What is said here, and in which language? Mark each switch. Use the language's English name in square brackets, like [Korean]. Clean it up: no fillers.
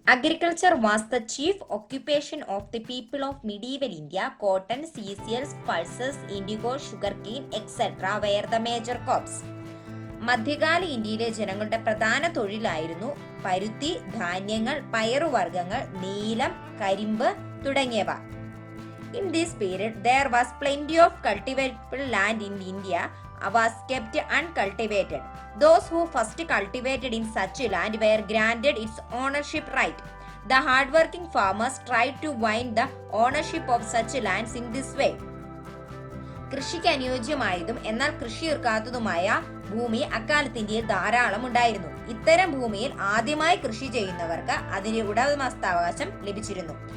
[English] Agriculture was the chief occupation of the people of medieval India. Cotton, cereals, pulses, indigo, sugar cane etcetera were the major crops. [Malayalam] മധ്യകാല ഇന്ത്യയിലെ ജനങ്ങളുടെ പ്രധാന തൊഴിലായിരുന്നു പരുത്തി, ധാന്യങ്ങൾ, പയറുവർഗ്ഗങ്ങൾ, നീലം, കരിമ്പ് തുടങ്ങിയവ. [English] In this period, there was plenty of cultivable land in India was kept uncultivated. Those who first cultivated in such land were granted its ownership right. The hardworking farmers tried to wind the ownership of such lands in this way. [Malayalam] കൃഷിക്ക് അനുയോജ്യമായതും എന്നാൽ കൃഷി ഇറക്കാത്തതുമായ ഭൂമി അക്കാലത്ത് ഇന്ത്യയിൽ ധാരാളം ഉണ്ടായിരുന്നു. ഇത്തരം ഭൂമിയിൽ ആദ്യമായി കൃഷി ചെയ്യുന്നവർക്ക് അതിന്റെ ഉടമസ്ഥാവകാശം ലഭിച്ചിരുന്നു.